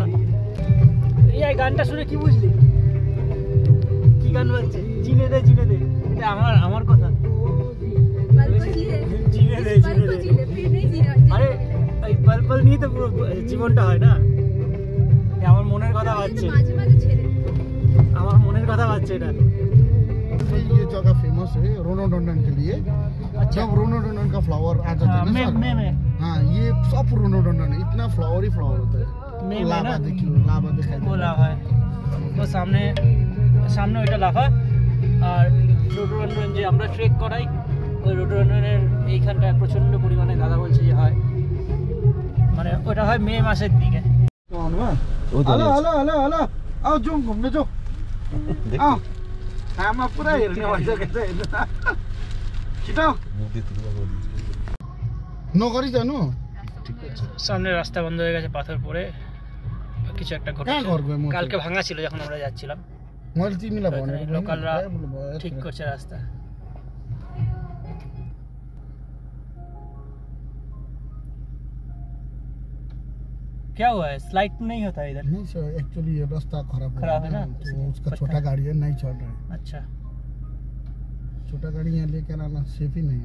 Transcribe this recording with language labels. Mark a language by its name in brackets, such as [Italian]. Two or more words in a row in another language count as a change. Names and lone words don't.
[Bangla] এই গানটা শুনে কি বুঝলি? কি গান বাজছে? চিনে দে চিনে দে, এটা আমার কথা। চিনে দে চিনে দে। আরে এই পাল নিয়ে তো পুরো জীবনটা হয় না। আমার মনের কথা বাজছে, আমার মনের কথা বাজছে এটা। [Hindi] ये जगह फेमस है रोनोडोंडन के लिए। जब रोनोडोंडन का फ्लावर आ जाता है ना सर, हाँ ये सब रोनोडोंडन है, इतना फ्लावर ही फ्लावर होता है। लाभा देखिए, लाभा दिखाई वो लाभा है, वो सामने सामने [Bangla] ওইটা লাভা। আর রোডোডেনড্রন যে আমরা ট্রেক করাই, ওই রোডোডেনড্রনের এইখানটা প্রচণ্ড পরিমাণে দাদা বলছে যে হয়, মানে ওটা হয় মে মাসের দিকে। [Hindi] हेलो हेलो हेलो हेलो आओ जाऊँ घूमने जाओ, आओ [Nepali] खामा पूरा हेर्ने भइसकेको छ छिटो नगरी जानु। [Bangla] সামনে রাস্তা বন্ধ হয়ে গেছে, পাথর পড়ে কিছু একটা [Nepali] कहाँ घर गयो म? [Bangla] কালকে ভাঙা ছিল যখন আমরা যাচ্ছিলাম। [Nepali] मैले तिमीलाई भनेको [Bangla] লোকালরা ঠিক করছে রাস্তা। [Hindi] क्या हुआ है, स्लाइड नहीं होता है इधर? नहीं सर, एक्चुअली ये रास्ता खराब है ना, तो उसका छोटा गाड़ी है, नहीं चल रहा है। अच्छा, छोटा गाड़ी यहाँ लेकर आना सेफ ही नहीं है।